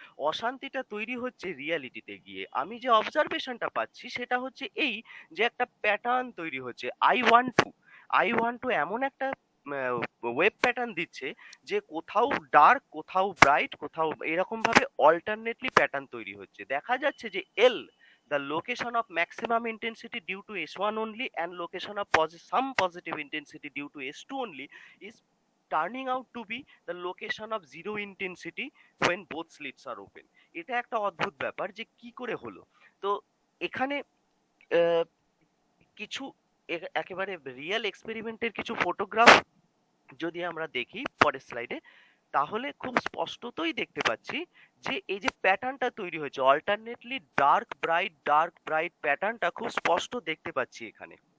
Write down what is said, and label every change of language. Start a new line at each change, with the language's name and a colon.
Bangla: অশান্তিটা তৈরি হচ্ছে রিয়ালিটিতে গিয়ে। আমি যে অবজারভেশনটা পাচ্ছি সেটা হচ্ছে এই, যে একটা প্যাটার্ন তৈরি হচ্ছে I12 এমন একটা ওয়েব প্যাটার্ন দিচ্ছে যে কোথাও ডার্ক, কোথাও ব্রাইট, কোথাও এরকম ভাবে অল্টারনেটলি প্যাটার্ন তৈরি হচ্ছে। দেখা যাচ্ছে যে এল,
English: the location of maximum intensity due to S1 only and location of some positive intensity due to S2 only is turning out to be the location of zero intensity when both slits are open।
Bangla: এটা একটা অদ্ভুত ব্যাপার যে কি করে হলো। তো এখানে আহ, কিছু একেবারে রিয়েল এক্সপেরিমেন্টের কিছু ফটোগ্রাফ যদি আমরা দেখি পরের স্লাইডে, তাহলে খুব স্পষ্টতই দেখতে পাচ্ছি যে এই যে প্যাটার্নটা তৈরি হয়েছে অল্টারনেটলি ডার্ক ব্রাইট প্যাটার্নটা খুব স্পষ্ট দেখতে পাচ্ছি এখানে।